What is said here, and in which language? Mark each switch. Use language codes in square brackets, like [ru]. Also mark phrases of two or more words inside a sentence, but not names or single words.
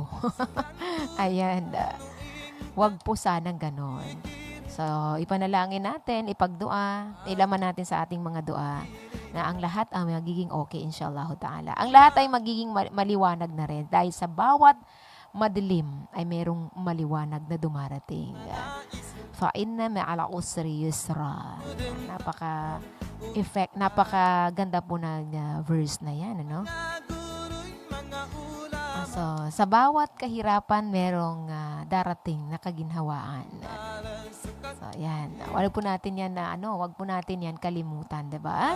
[tl] Ayan. Wag po sanang ganon. So, ipanalangin natin, ipagdua, ilaman natin sa ating mga dua na ang lahat ay magiging okay, [ar] إن شاء الله تعالى. [tl] Ang lahat ay magiging maliwanag na rin dahil sa bawat madilim ay merong maliwanag na dumarating. [ar] فإن مع العسر يسرا. [tl] Napaka-ganda po ng verse na yan, So, sa bawat kahirapan, merong darating na kaginhawaan. So, yan. Wag po natin yan wag po natin yan kalimutan, 'di ba?